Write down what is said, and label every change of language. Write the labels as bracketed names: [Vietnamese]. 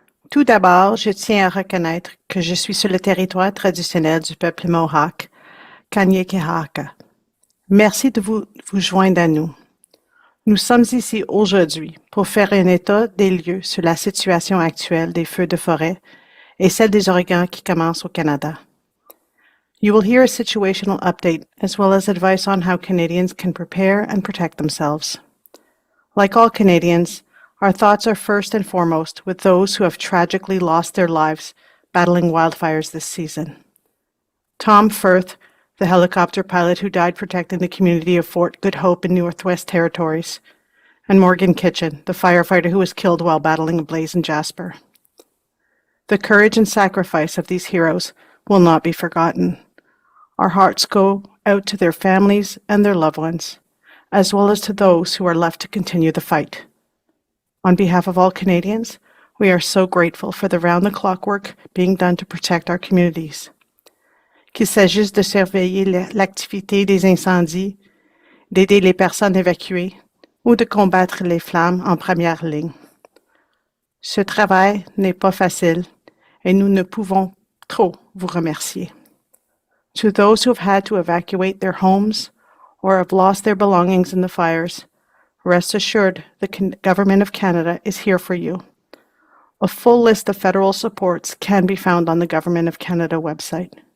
[French] Tout d'abord, je tiens à reconnaître que je suis sur le territoire traditionnel du peuple Mohawk, Kanien'kehá:ka. Merci de vous joindre à nous. Nous sommes ici aujourd'hui pour faire un état des lieux sur la situation actuelle des feux de forêt et celle des ouragans qui commencent au Canada. [English] You will hear a situational update as well as advice on how Canadians can prepare and protect themselves. Like all Canadians, our thoughts are first and foremost with those who have tragically lost their lives battling wildfires this season. Tom Firth, the helicopter pilot who died protecting the community of Fort Good Hope in Northwest Territories, and Morgan Kitchen, the firefighter who was killed while battling a blaze in Jasper. The courage and sacrifice of these heroes will not be forgotten. Our hearts go out to their families and their loved ones, as well as to those who are left to continue the fight. On behalf of all Canadians, we are so grateful for the round-the-clock work being done to protect our communities. [French] Qu'il s'agisse de surveiller l'activité des incendies, d'aider les personnes évacuées ou de combattre les flammes en première ligne. Ce travail n'est pas facile et nous ne pouvons trop vous remercier. [English] To those who have had to evacuate their homes or have lost their belongings in the fires, rest assured the Government of Canada is here for you. A full list of federal supports can be found on the Government of Canada website.